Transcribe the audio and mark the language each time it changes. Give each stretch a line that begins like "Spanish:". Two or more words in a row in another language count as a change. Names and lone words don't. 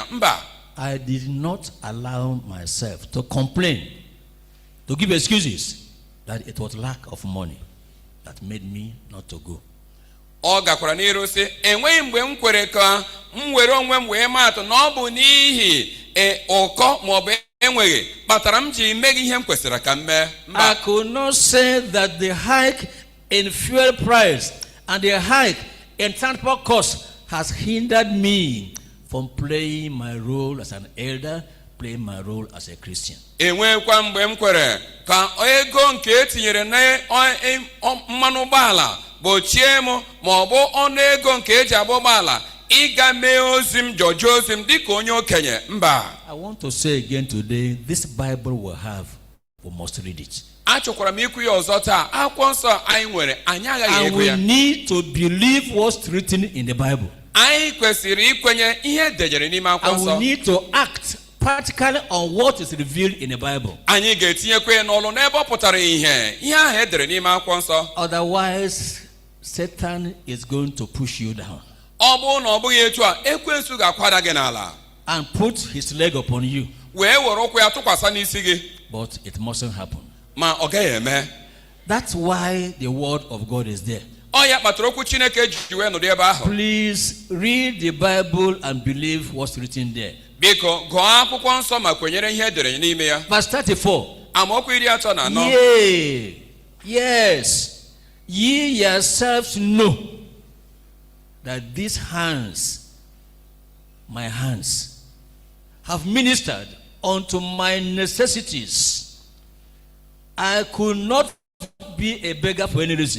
Igbo: Mba.
English: I did not allow myself to complain, to give excuses that it was lack of money that made me not to go.
Igbo: Ọ gakwara n'iru sị, enweghị mgbe m kwere ka m were onwe m wee maatụ na ọ bụ n'ihi ụkọ maọbụ enweghị kpatara m ji meghị ihe m kwesịrị ka m mee.
English: I could not say that the hike in fuel price and the hike in transport costs has hindered me from playing my role as an elder, playing my role as a Christian.
Igbo: Enwekwa mgbe m kwere ka ego nke etinyere na mmanụ ụgbọala gbochie m ma ọ bụ ọnụ ego nke eji agba ụgbọala ịga mee ozi m jọjụ ozi m dịka onye okenye. Mba.
English: I want to say again today, this Bible we have, we must read it.
Igbo: Achọkwara m ikwu ya ọzọ taa, akwụkwọ nsọ anyị nwere, anyị agaghị
English: And
Igbo: ego ya.
English: we need to believe what's written in the Bible.
Igbo: Anyị kwesịrị ikwenye ihe edejere n'ime akwụkwọ
English: And
Igbo: nsọ.
English: we need to act practically on what is revealed in the Bible.
Igbo: Anyị ga-etinyekwa ya n'ọlụ n'ebe ọ pụtara ihe ahụ edere n'ime akwụkwọ nsọ.
English: Otherwise, Satan is going to push you down.
Igbo: Ọ bụrụ na ọ bụghị etu a, ekwensu ga-akwada gị n'ala
English: and put his leg upon you.
Igbo: Wee were ụkwụ ya tụkwasị n'isi gị.
English: But it mustn't happen.
Igbo: Ma ọ gaghị eme.
English: That's why the word of God is there.
Igbo: Ọ ya kpatara okwu Chineke ji wee nọdụ ebe ahụ.
English: Please read the Bible and believe what's written there.
Igbo: Biko gụọ akwụkwọ nsọ ma kwenyere ihe edere n'ime ya.
English: Verse 34.
Igbo: Amaokwu 34.
English: Yea, yes, ye yourselves know that these hands, my hands, have ministered unto my necessities. I could not be a beggar for any reason.